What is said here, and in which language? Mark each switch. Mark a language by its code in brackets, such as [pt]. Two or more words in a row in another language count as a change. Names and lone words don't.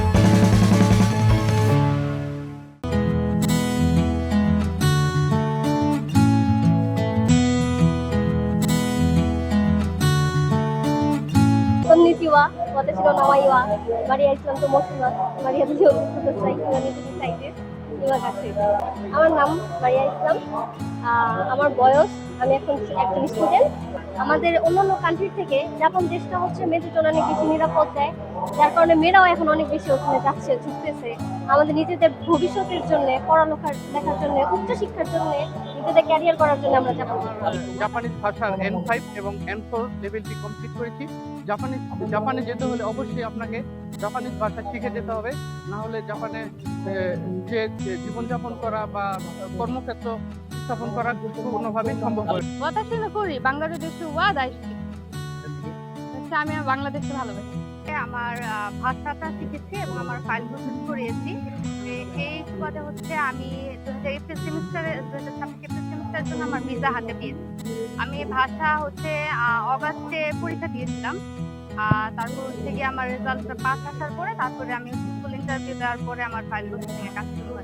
[ja] こんにちは、私の名前はマリア・イスラムと申します. マリアとください. [bn] আমার নাম মারিয়া ইসলাম, আমার বয়স, আমি এখন একজন স্টুডেন্ট। আমাদের অন্যান্য কান্ট্রি থেকে জাপান দেশটা হচ্ছে মেয়েদের জন্য অনেক বেশি নিরাপদ দেয়, যার কারণে মেয়েরাও এখন অনেক বেশি ওখানে যাচ্ছে, ঝুঁকতেছে। আমাদের নিজেদের ভবিষ্যতের জন্য, পড়ালেখার জন্য, উচ্চশিক্ষার জন্য, নিজেদের ক্যারিয়ার করার জন্য আমরা জাপানিজ ভাষার N5 এবং N4 লেভেলটি কমপ্লিট করেছি। জাপানে যেতে হলে অবশ্যই আপনাকে জাপানিজ ভাষা শিখে যেতে হবে, না হলে জাপানে যে জীবনযাপন করা বা কর্মক্ষেত্র স্থাপন করা কোনোভাবেই সম্ভব হয়। [ja] 私の国バングラデシュは大好き。 [bn] আমি বাংলাদেশকে ভালোবাসি। আমার ভাষাটা শিখেছি এবং আমার [en] file process [bn] করিয়েছি। এই সুবাদে হচ্ছে আমি 2026 সেমিস্টারের জন্য আমার ভিসা হাতে পেয়েছি। আমি ভাষা হচ্ছে অগাস্টে পরীক্ষা দিয়েছিলাম, তারপর হচ্ছে গিয়ে আমার [en] result pass [bn] আসার পরে তারপরে আমি [en] school interview [bn] দেওয়ার পরে আমার [en] file processing [bn] এর কাজ শুরু হয়।